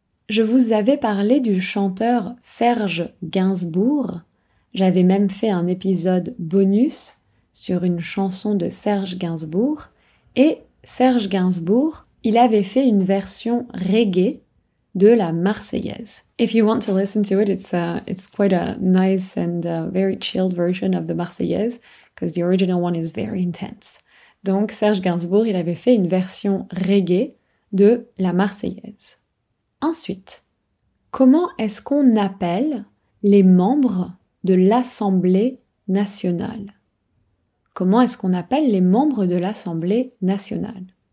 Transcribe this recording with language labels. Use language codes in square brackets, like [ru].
[fr] Je vous avais parlé du chanteur Serge Gainsbourg. J'avais même fait un épisode bonus sur une chanson de Serge Gainsbourg. Et Serge Gainsbourg, il avait fait une version reggae de la Marseillaise. [en] If you want to listen to it, it's quite a nice and very chilled version of the Marseillaise, because the original one is very intense. [fr] Donc Serge Gainsbourg, il avait fait une version reggae de la Marseillaise. Ensuite, comment est-ce qu'on appelle les membres de l'Assemblée nationale? Comment est-ce qu'on appelle les membres de l'Assemblée nationale?